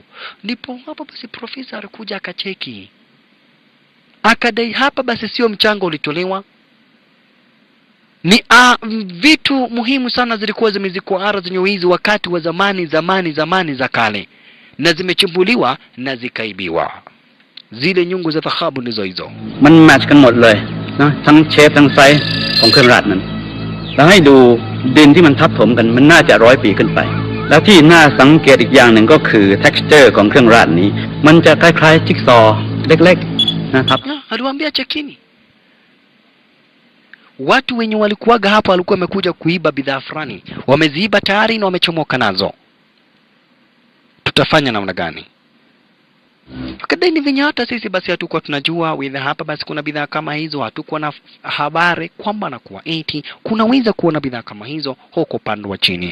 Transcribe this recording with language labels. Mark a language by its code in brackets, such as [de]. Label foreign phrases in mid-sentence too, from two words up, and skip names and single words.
[sw] Ndipo hapa basi profesa alikuja akacheki. Akadai hapa basi sio mchango ulitolewa. Ni vitu muhimu sana zilikuwa zimezikwa ardhi hizi wakati wa zamani za kale. Na zimechimbuliwa na zikaibiwa. Zile nyungu za dhahabu ndizo hizo. [th] มันแมทช์กันหมดเลยนะทั้งเชฟทั้งไซส์ของเครื่องราชนั้นแล้วให้ดูดินที่มันทับถมกันมันน่าจะ100 ปีขึ้นไปแล้วที่น่าสังเกตอีกอย่างหนึ่งก็คือ texture ของเครื่องราชนี้มันจะคล้ายๆจิ๊กซอว์เล็กๆนะครับ [sw] aliwaambia chekini. Watu wenye walikuwaga hapa walikuwa wamekuja kuiba bidhaa fulani. Wameziiba tayari na wamechomoka nazo. Tutafanya namna gani? Kadai ni venye hata sisi basi hatukuwa tunajua whether hapa basi kuna bidhaa kama hizo, hatukuwa na habari kwamba na kuwa eti kunaweza kuona bidhaa kama hizo huko upande wa chini.